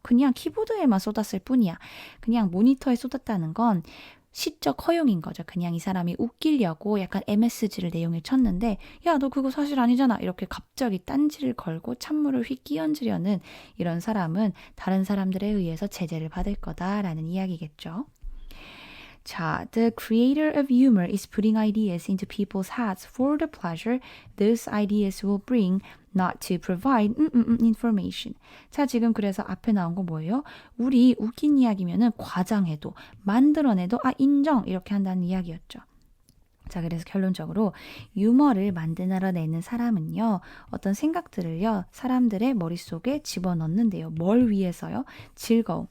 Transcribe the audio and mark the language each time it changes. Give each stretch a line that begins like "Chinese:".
Korean: 그냥 키보드에만 쏟았을 뿐이야. 그냥 모니터에 쏟았다는 건 시적 허용인 거죠. 그냥 이 사람이 웃기려고 약간 MSG를 내용에 쳤는데 야, 너 그거 사실 아니잖아. 이렇게 갑자기 딴지를 걸고 찬물을 휙 끼얹으려는 이런 사람은 다른 사람들에 의해서 제재를 받을 거다라는 이야기겠죠.
English: 자, the creator of humor is putting ideas into people's heads for the pleasure those ideas will bring, not to provide information.
Korean: 자, 지금 그래서 앞에 나온 거 뭐예요? 우리 웃긴 이야기면은 과장해도, 만들어내도 인정 이렇게 한다는 이야기였죠. 자, 그래서 결론적으로 유머를 만들어내는 사람은요. 어떤 생각들을요. 사람들의 머릿속에 집어넣는데요. 뭘 위해서요? 즐거움.